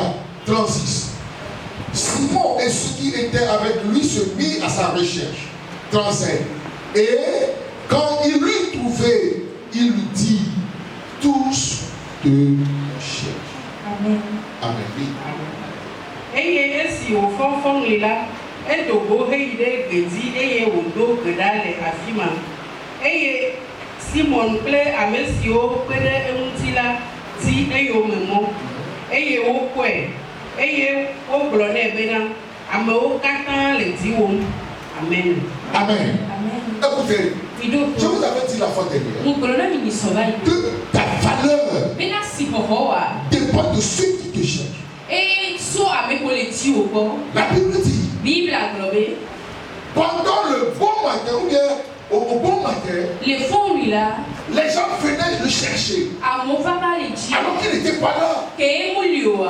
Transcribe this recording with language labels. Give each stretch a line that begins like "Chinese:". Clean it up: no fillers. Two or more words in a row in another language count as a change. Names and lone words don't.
French: 36. Simon et ceux qui étaient avec lui se mirent à sa recherche. 35. Et quand il l'eut trouvé, il lui dit, tous te cherchent. Amen. Amen. Oui.
Ewe: Eye esi o fɔnfɔn le la, edogo heyi ɖe gbedzi eye wòdo gbe ɖa le afi ma. Eye Simon kple ame siwo kpe ɖe eŋuti la ti eyome mɔ. Eye wokpɔe. Eye wogblɔ nɛ bena amewo katã le di wɔm. Amen. Amen.
French: Écoutez, je vous avais dit la fois dernière que ta valeur dépend de ceux qui te cherchent. La Bible dit, pendant le bon matin ou bien au bon matin, les gens venaient le chercher alors qu'il n'était pas là.